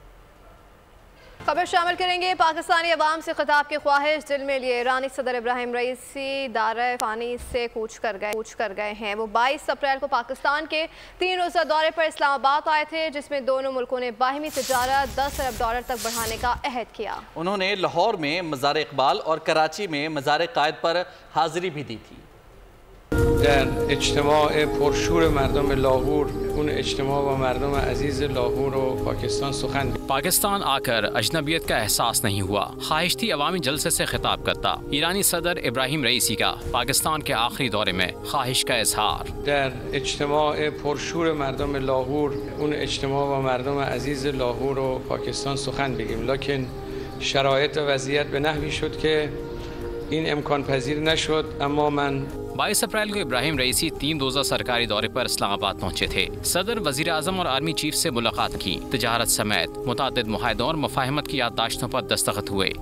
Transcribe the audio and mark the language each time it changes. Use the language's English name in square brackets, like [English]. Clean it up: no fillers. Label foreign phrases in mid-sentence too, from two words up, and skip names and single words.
[Urdu] خبر شامل کریں گے پاکستانی عوام سے خطاب کی خواہش دل میں لیے ایرانی صدر ابراہیم رئیسی دار فانی سے کوچ کر گئے ہیں. وہ 22 اپریل کو پاکستان کے 3 روزہ دورے پر اسلام آباد آئے تھے، جس میں دونوں ملکوں نے باہمی تجارت $10 ارب تک بڑھانے کا عہد کیا. उन्होंने لاہور میں مزار اقبال اور کراچی میں مزار قائد پر حاضری بھی دی تھی. [Persian] در اجتماع پرشور مردم لاهور اون اجتماع با مردم عزیز لاهور و پاکستان سخن [Urdu] پاکستان آ کر اجنبیت کا احساس نہیں ہوا، خواہش تھی عوامی جلسے سے خطاب کرتا۔ ایرانی صدر ابراہیم رئیسی کا پاکستان کے آخری دورے میں خواہش کا اظہار۔ [Persian] در اجتماع پرشور مردم لاهور اون اجتماع با مردم عزیز لاهور و پاکستان سخن بگیم، لکن شرایط و وضعیت به نحوی شد که این امکان پذیر نشد. اما من [Urdu] 22 اپریل کو ابراہیم رئیسی 3 روزہ سرکاری دورے پر اسلام آباد پہنچے تھے۔ صدر، وزیر اعظم اور آرمی چیف سے ملاقات کی، تجارت سمیت متعدد معاہدوں اور مفاہمت کی یادداشتوں پر دستخط ہوئے۔